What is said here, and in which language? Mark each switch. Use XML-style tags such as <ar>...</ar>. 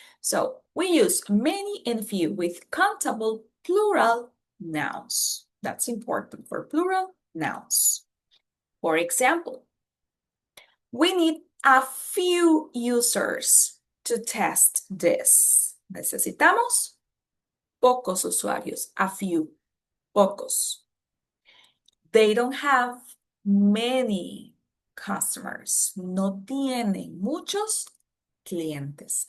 <en>So we use many and few with countable plural nouns. That's important for plural nouns. For example, we need a few users to test this.</en> <es>Necesitamos pocos usuarios, a few, pocos.</es> <en>They don't have many customers.</en> <es>No tienen muchos clientes.</es>